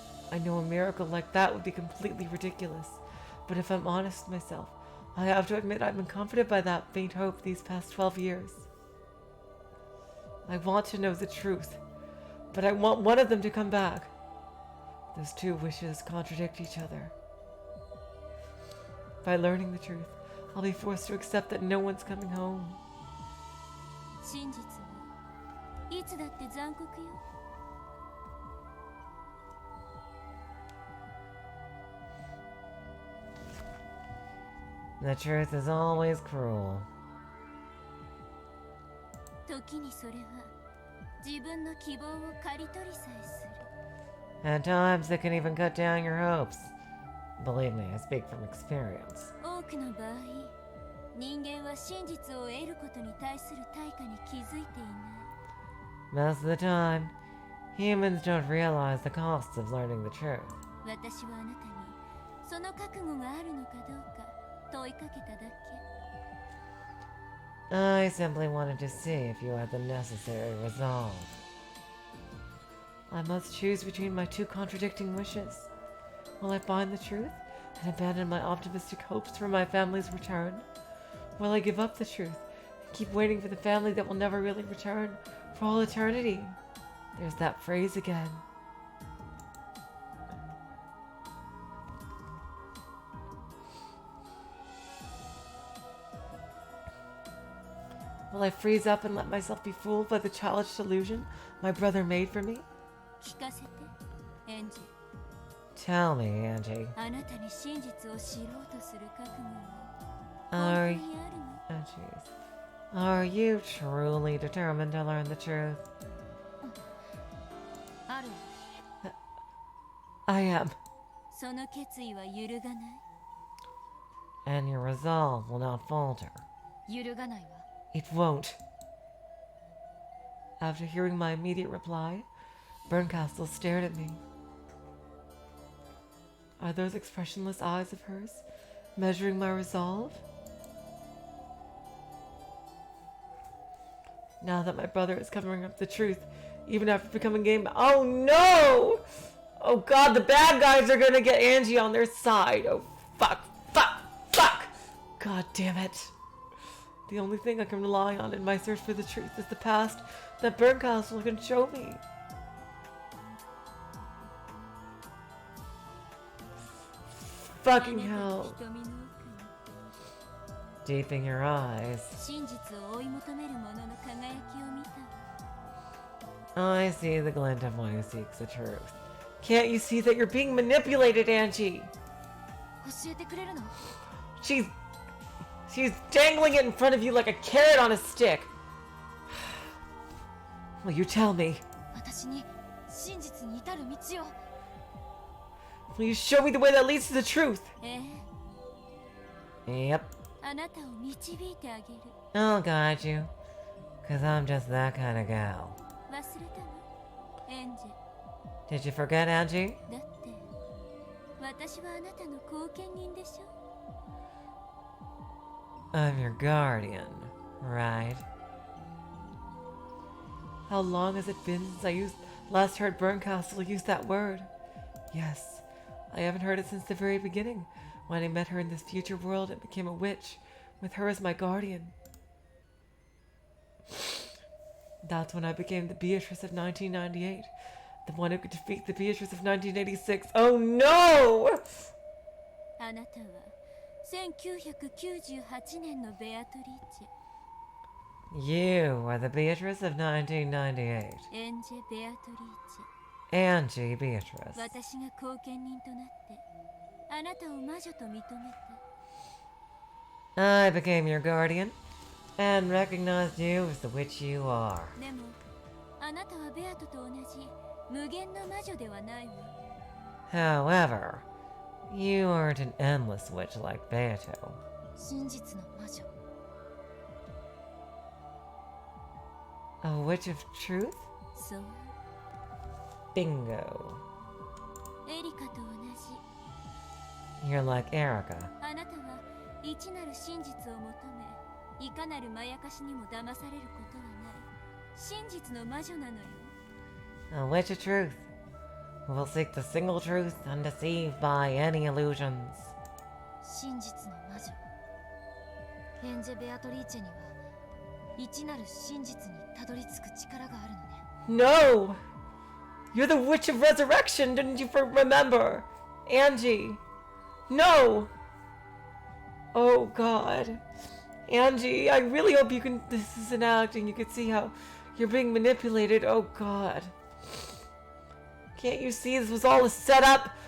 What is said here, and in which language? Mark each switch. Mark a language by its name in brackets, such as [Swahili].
[English] I know a miracle like that would be completely ridiculous, but if I'm honest with myself, I have to admit I've been comforted by that faint hope these past 12 years. I want to know the truth, but I want one of them to come back. Those two wishes contradict each other. By learning the truth, I'll be forced to accept that no one's coming home. [Japanese] 真実はいつだって残酷よ。 [English] The truth is always cruel. [Japanese] 時にそれは自分の希望を刈り取りさえする。 [English] At times, it can even cut down your hopes. Believe me, I speak from experience. [Japanese] 多くの場合、人間は真実を得ることに対する対価に気づいていない。 [English] Most of the time, humans don't realize the costs of learning the truth. [Japanese] 私はあなたにその覚悟があるのかどうか問いかけただけ。 [English] I simply wanted to see if you had the necessary resolve. I must choose between my two contradicting wishes. Will I find the truth and abandon my optimistic hopes for my family's return? Will I give up the truth and keep waiting for the family that will never really return for all eternity? There's that phrase again. Will I freeze up and let myself be fooled by the childish delusion my brother made for me? [Japanese] 聞かせて、エンジ。 [English] Tell me, Angie. [Japanese] あなたに真実を知ろうとする覚悟は [English] Are, [Japanese] 本当にあるの？ [English] oh, jeez. Are you truly determined to learn the truth? [Japanese] ある。 [English] I am. [Japanese] その決意は揺るがない。 [English] And your resolve will not falter. [Japanese] 揺るがないわ。 [English] It won't. After hearing my immediate reply, Bernkastel stared at me. Are those expressionless eyes of hers measuring my resolve? Now that my brother is covering up the truth, even after becoming game. Oh no! Oh god, the bad guys are gonna get Angie on their side. Oh fuck, fuck, fuck! God damn it. The only thing I can rely on in my search for the truth is the past that Bernkastel can show me. Fucking hell. [Japanese] 瞳の奥に [English] Deep in your eyes, [Japanese] 真実を追い求める者の輝きを見た。 [English] I see the glint of one who seeks the truth. Can't you see that you're being manipulated, Angie? [Japanese] 教えてくれるの？ [English] She's dangling it in front of you like a carrot on a stick. Will you tell me? [Japanese] 私に真実に至る道を。 [English] Will you show me the way that leads to the truth? [Japanese] ええ、 [English] Yep, [Japanese] あなたを導いてあげる。 [English] I'll guide you. Cause I'm just that kind of gal. [Japanese] 忘れたの？エンジ。 [English] Did you forget, Angie? [Japanese] だって私はあなたの後見人でしょ。 [English] I'm your guardian, right? How long has it been since I last heard Bernkastel use that word? Yes, I haven't heard it since the very beginning, When I met her in this future world and became a witch, with her as my guardian. That's when I became the Beatrice of 1998. The one who could defeat the Beatrice of 1986. Oh no! [Japanese] あなたは1998年のベアトリーチェ [English] You are the Beatrice of 1998. [Japanese] エンジェ・ベアトリーチ [English] Angie Beatrice. [Japanese] ェ私が後見人となってあなたを魔女と認めた [English] I became your guardian and recognized you as the witch you are. [Japanese] でもあなたはベアトと同じ無限の魔女ではないわ [English] However, you aren't an endless witch like Beato. [Japanese] 真実の魔女 [English] A witch of truth? [Japanese] そう [English] Bingo. [Japanese] エリカと同じ [English] You're like Erika. [Japanese] あなたは異なる真実を求めいかなるまやかしにも騙されることはない真実の魔女なのよ [English] A witch of truth, who will seek the single truth undeceived by any illusions. [Japanese] 真実の魔女エンジェ・ベアトリーチェには異なる真実にたどり着く力があるのね [English] No! You're the Witch of Resurrection, didn't you remember? Angie. No! Oh god. Angie, I really hope you can. This is an acting. You can see how you're being manipulated. Oh god. Can't you see this was all a setup?